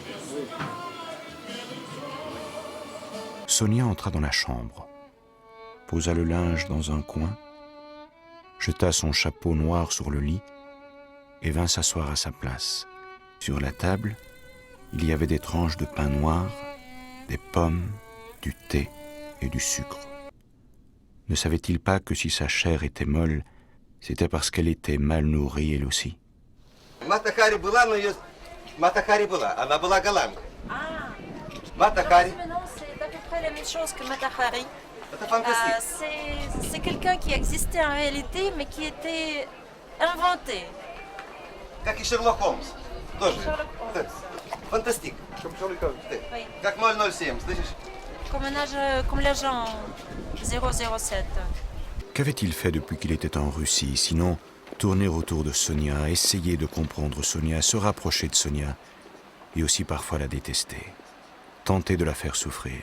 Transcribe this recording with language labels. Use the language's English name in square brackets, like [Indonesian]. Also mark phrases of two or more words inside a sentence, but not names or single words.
[French] Sonia entra dans la chambre, posa le linge dans un coin, jeta son chapeau noir sur le lit et vint s'asseoir à sa place. Sur la table, il y avait des tranches de pain noir, des pommes, du thé et du sucre. Ne savait-il pas que si sa chair était molle, c'était parce qu'elle était mal nourrie elle aussi? [Russian] Мата Хари была, но ее... Мата Хари была, она была голландка. Мата Хари. [French] C'est à peu près la même chose que Mata Hari. [Russian] Это фантастика. [French] C'est quelqu'un qui existait en réalité, mais qui était inventé. [Russian] Как и Шерлок Холмс. Тоже. Sherlock Holmes. Фантастик. [French] Comme Charles Holmes. Oui. [Russian] Как 007, слышишь? [French] Comme l'agent 007. Qu'avait-il fait depuis qu'il était en Russie, sinon tourner autour de Sonia, essayer de comprendre Sonia, se rapprocher de Sonia, et aussi parfois la détester, tenter de la faire souffrir.